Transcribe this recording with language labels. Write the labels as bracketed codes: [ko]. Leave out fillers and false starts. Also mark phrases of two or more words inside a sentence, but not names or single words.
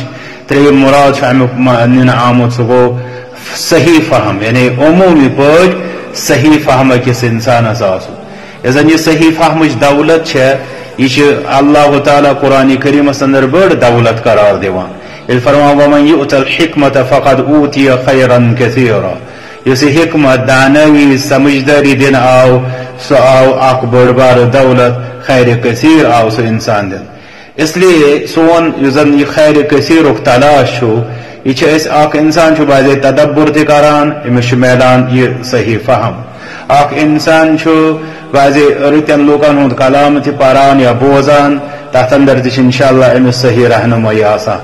[ks] ترٛیٚیِم مراد چھُ امیُک نِنہٕ آمُت سُہ گوٚو صحیح فہم، یعنی عموٗمی پٲٹھۍ صحیح فہم أکِس اِنسانس آسُن. یۄس زن یہِ صحیح فہمٕچ دولت چھےٚ، یہِ چھِ اللہ تعالیٰ قرآن کریٖمس اندر بٔڑ دولت قرار دِوان. ییٚلہِ فرمان [ar] ومن یؤت الحکمت فقد اوتیہ خیرا کثیرا، [ks] یُس یہِ حکمت دانٲیی سمجھدٲری دِنہٕ آو سُہ آو اکھ بٔڑ بارٕ دولت، [ar] خیر کثیر [ks] آو سُہ انسان دِنہٕ. اس لیے سون یُس زن یہِ خیر کثیرُک تلاش چھُ، یہِ چھِ أسۍ اکھ انسان چھُ باضے تدبر تہِ کران، أمِس چھُ میلان یہِ صحیح فہم. اکھ انسان چھُ باضے رٕتٮ۪ن لوٗکن ہُنٛد کلام تہِ پران یا بوزان، تتھ اندر تہِ چھِ انشاءاللہ أمِس صحیح رہنمٲیی آسان.